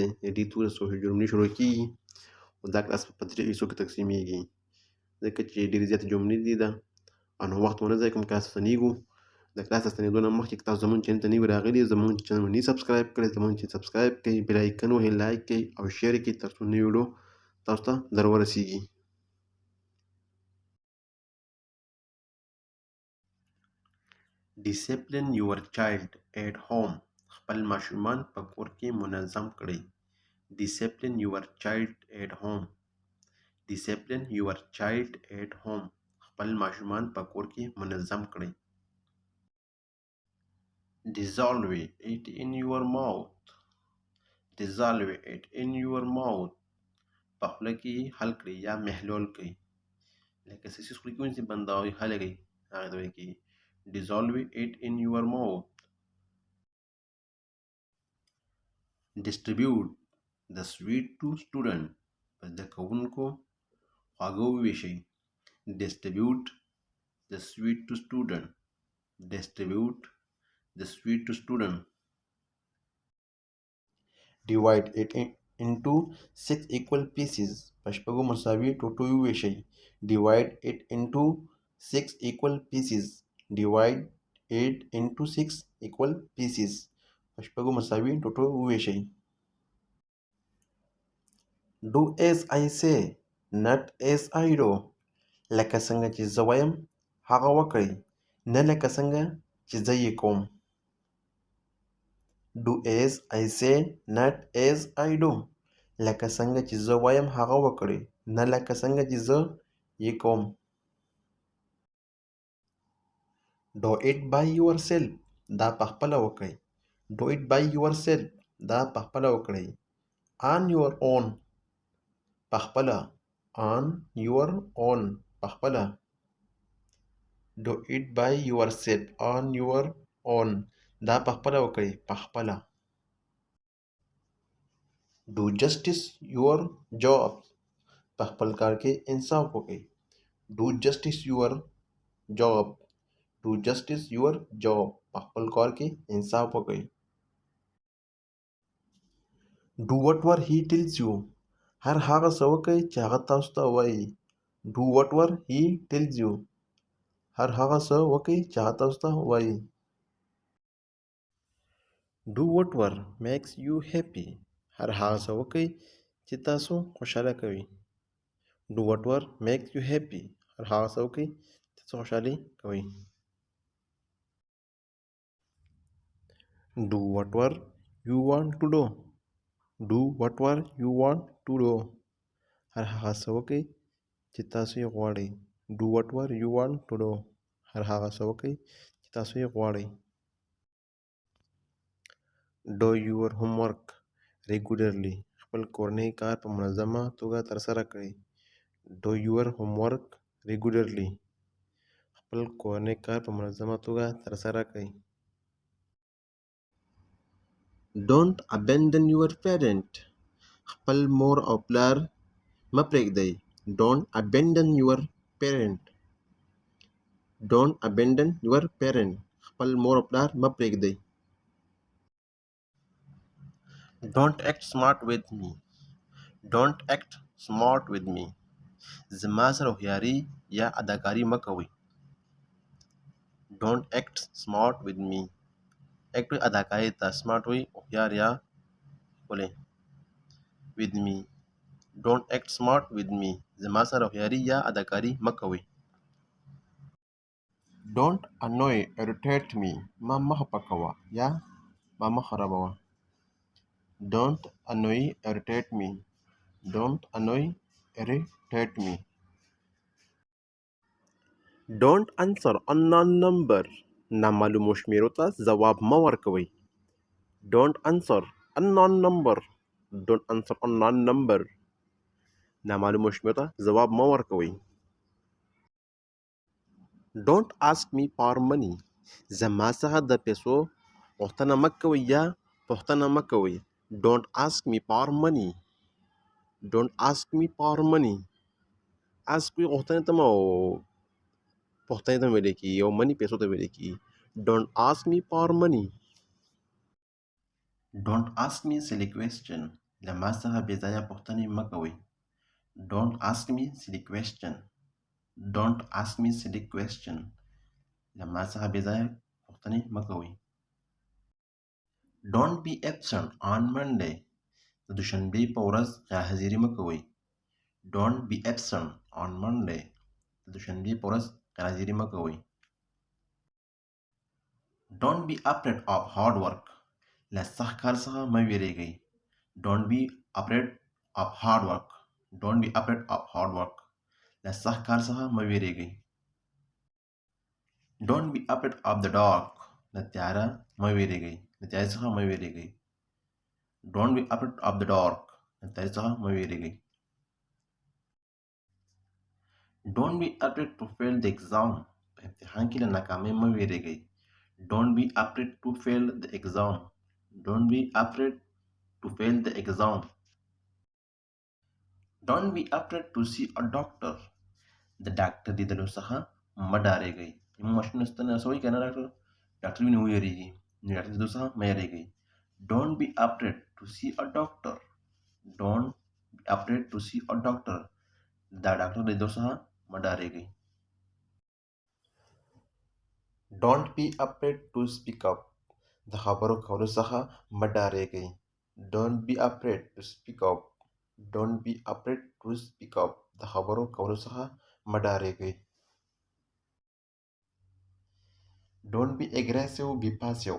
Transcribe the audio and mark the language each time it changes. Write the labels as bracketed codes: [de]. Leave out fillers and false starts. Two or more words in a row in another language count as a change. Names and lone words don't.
[ps] ډي تو د صحیح جملې شروع کېږي. او دا کلاس په 3 حصو کې تقسیمیږي ځکه چې ډېرې زیاتې جملې دي ده او نو وخت ونه ضایع کوم. کلاس ته ستنېږو. د کلاس ته ستنېدو نه مخکې که تاسو زموږ چینل ته نوي راغلي زموږ چینل مو نه سبسکرایب کړی زموږ چینل سبسکرایب کړئ، [en] bell icon [ps] وهئ، لایک کړئ او شیر یې کړئ ترڅو نوې ویډیو تاسو ته در ورسیږي. [en] Discipline your child at home. [ps] خپل ماشومان په کور کې منظم کړئ. [en] Discipline your child at home. Discipline your child at home. [ps] خپل ماشومان په کور کې منظم کړئ. [en] Dissolve it in your mouth. Dissolve it in your mouth. [ps] په خوله کې حل کړئ یا محلول کړئ. لکه سیسیس خوله کې ونیسئ بندوئ حل کړئ هغې ته ویل کېږي. [en] Dissolve it in your mouth. Distribute the sweet to student. [ps] په زده کوونکو خواږه وویشئ. [en] Distribute the sweet to student. Distribute the sweet to student. Divide it into 6 equal pieces. [ps] په شپږو مساوي ټوټو وویشئ. [en] Divide it into 6 equal pieces. Divide it into 6 equal pieces. [ps] په شپږو مساوي ټوټو وویشئ. [en] Do as I say, not as I do. [ps] لکه څنګه چې زه وایم هغه وکړئ، نه لکه څنګه چې زه یې کوم. [en] Do as I say, not as I do. [ps] لکه څنګه چې زه وایم هغه وکړئ، نه لکه څنګه چې زه یې کوم. [en] Do it by yourself. [ps] دا په خپله وکړئ. [en] Do it by yourself. [ps] دا په خپله وکړئ. [en] On your own. [ps] په خپله. [en] On your own. [ps] په خپله. [en] Do it by yourself. On your own. [ps] دا په خپله وکړئ. په خپله. [en] Do justice your job. [ps] په خپل کار کې انصاف وکړئ. [en] Do justice your job. Do justice your job. [ps] په خپل کار کې انصاف وکړئ. [en] Do whatever he tells you. [ps] هر هغه څه وکړئ چې هغه تاسو ته وایي. [en] Do whatever he tells you. [ps] هر هغه څه وکړئ چې هغه تاسو ته وایي. [en] Do whatever makes you happy. [ps] هر هغه څه وکړئ چې تاسو خوشحاله کوي. [en] Do whatever makes you happy. [ps] هر هغه څه وکړئ چې تاسو خوشحالي کوي. [en] Do whatever you want to do. Do whatever you want to do. [ps] هر هغه څه وکړئ چې تاسو یې غواړئ. [en] Do whatever you want to do. [ps] هر هغه څه وکړئ چې تاسو یې غواړئ. [en] Do your homework regularly. [ps] خپل کورنی کار په منظمه توګه ترسره کړئ. [en] Do your homework regularly. [ps] خپل کورنی کار په منظمه توګه ترسره کړئ. [en] Don't abandon your parent. [ps] خپل مور او پلار مه پرېږدئ. [en] Don't abandon your parent. Don't abandon your parent. [ps] خپل مور او پلار مه پرېږدئ. [en] Don't act smart with me. Don't act smart with me. [ps] زما سره هوښیاري یا اداکاري مه کوئ. [en] Don't act smart with me. [ps] act اداکاري ته smart وي هوښیار یا ښکلی. [en] With me. Don't act smart with me. [ps] زما سره هوښیاري یا اداکاري مه کوئ. [en] Don't annoy irritate me. [ps] ما مه خفه کوه یا ما مه خرابوه. [en] Don't annoy irritate me. Don't annoy irritate me. Don't answer unknown number. [ps] نامعلومو شمیرو ته ځواب مه ورکوئ. [en] Don't answer unknown number. Don't answer unknown number. [ps] نامعلومو شمیرو ته ځواب مه ورکوئ. [en] Don't ask me for money. [ps] زما څخه د پیسو غوښتنه مه کوئ یا پوښتنه مه کوئ. [en] Don't ask me for money. don't ask me for money. [ps] ask کوئی غوښتنې ته او پوښتنې ته ویل کېږي او منی پیسو ته ویل کېږي. [en] don't ask me for money. don't ask me silly question. [ps] له ما څخه بې ځایه پوښتنې مه کوئ. [en] don't ask me silly question. don't ask me silly question. [ps] له ما څخه بې ځایه پوښتنې مه کوئ. [en] don't be absent on Monday. [ps] د دوشنبې په ورځ غیرحاضري مه کوئ. [en] don't be absent on Monday. [ps] د دوشنبې په ورځ غیرحاضري مه کوئ. [en] don't be afraid of hard work. [ps] له سخت کار څخه مه ویریږئ. [en] don't be afraid of hard work. don't be afraid of hard work. [ps] له سخت کار څخه مه ویریږئ. [en] don't be afraid of the dark. [ps] له تیاره مه ویریږئ. له تیارې څخه مه ویریږئ. [en] don't be afraid of the dark. [ps] له تیارې څخه مه ویریږئ. [en] don't be afraid to fail the exam. [ps] په امتحان کې له ناکامۍ مه ویریږئ. [en] don't be afraid to fail the exam. don't be afraid to fail the exam. don't be afraid to see a doctor. [ps] د ډاکټر لیدلو څخه مه ډارېږئ. زموږ ماشومونه ستنه سوی که نه ډاکټر ویني وویریږي نو ډاکټر لیدلو څخه مه یېرېږئ. [en] don't be afraid to see a doctor. don't be afraid to see a doctor. [ps] دا ډاکټر لیدلو څخه مه ډارېږئ. [en] don't be afraid to speak up. [ps] د خبرو کولو څخه مه ډارېږئ. [en] don't be afraid to speak up. don't be afraid to speak up. [ps] د خبرو کولو څخه مه ډارېږئ. [en] don't be aggressive, be passive.